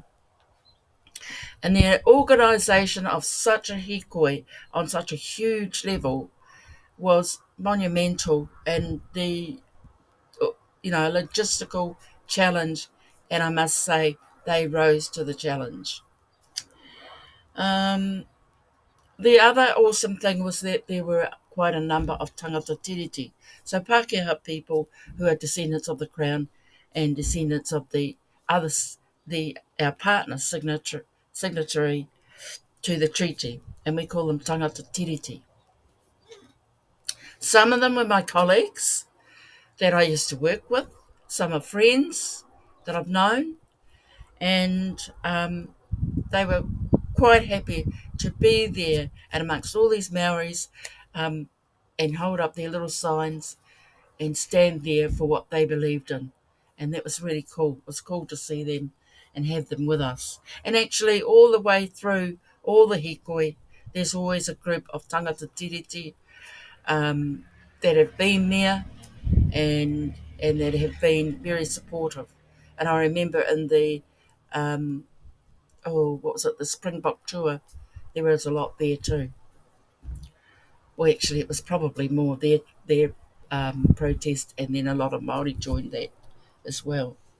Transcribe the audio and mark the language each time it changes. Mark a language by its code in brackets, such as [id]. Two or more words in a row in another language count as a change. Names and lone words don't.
[en] And the organisation of such a HIKOI on such a huge level was monumental, and the logistical challenge, and I must say they rose to the challenge. The other awesome thing was that there were quite a number of [mi] tangata tiriti, [en] so Pākehā people who are descendants of the Crown and descendants of the others, our partner signatory to the treaty, and we call them [mi] tangata tiriti. [en] Some of them were my colleagues that I used to work with, some are friends that I've known, and they were quite happy to be there and amongst all these Maoris and hold up their little signs and stand there for what they believed in. And that was really cool. It was cool to see them and have them with us. And actually all the way through all the HIKOI, there's always a group of [mi] tangata tiriti [en] that have been there and that have been very supportive. And I remember in the the Springbok tour, there was a lot there too. Well, actually, it was probably more their protest, and then a lot of Maori joined that as well.